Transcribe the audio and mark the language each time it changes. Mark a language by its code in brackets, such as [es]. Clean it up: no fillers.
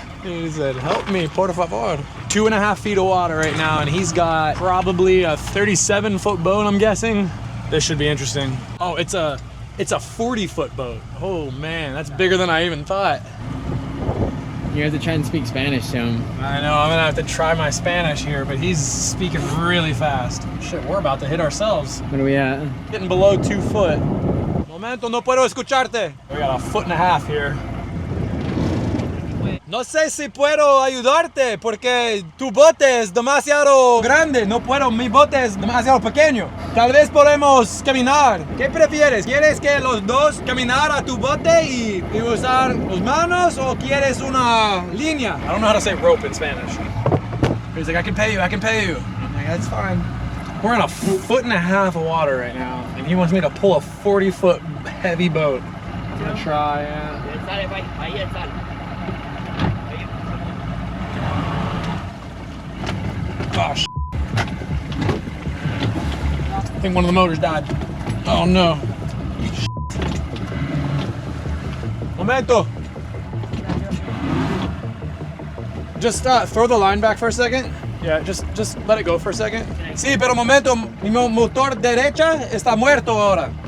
[en] He said, help me, [es] por favor. [en] 2.5 feet of water right now, and he's got probably a 37-foot boat, I'm guessing. This should be interesting. Oh, it's a 40-foot boat. Oh man, that's bigger than I even thought. You have to try and speak Spanish to him. I know, I'm gonna have to try my Spanish here, but he's speaking really fast. Shit, we're about to hit ourselves. What are we at? Getting below 2 foot. [es] Momento, no puedo escucharte. [en] We got 1.5 feet here. [es] No sé si puedo ayudarte porque tu bote es demasiado grande. No puedo, mi bote es demasiado pequeño. Tal vez podemos caminar. ¿Qué prefieres? ¿Quieres que los dos caminar a tu bote y usar las manos o quieres una línea? [en] I don't know how to say rope in Spanish. He's like, I can pay you, I can pay you. I'm like, that's fine. We're in 1.5 foot of water right now, and he wants me to pull a 40-foot heavy boat. I'm gonna try, yeah. Oh, sh**. I think one of the motors died. Oh no. [es] Momento. [en] Just throw the line back for a second. Yeah, just let it go for a second. [es] Sí, pero momento, mi motor derecha está muerto ahora.